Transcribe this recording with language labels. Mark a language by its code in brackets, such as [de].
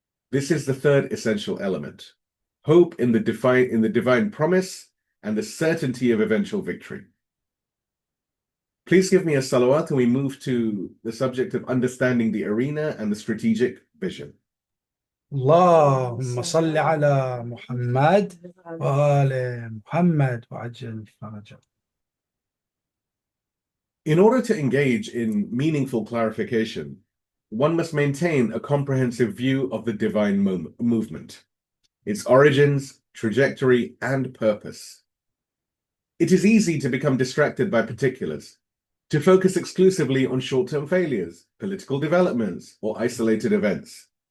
[en] This is the third essential element: hope in the divine promise and the certainty of eventual victory. Please give me a salawat and we move to the subject of understanding the arena and the strategic vision. [ar] اللهم صل على محمد وآل محمد وعجل فرجه. [en] In order to engage in meaningful clarification, one must maintain a comprehensive view of the divine movement, its origins, trajectory, and purpose. It is easy to become distracted by particulars, to focus exclusively on short-term failures, political developments, or isolated events.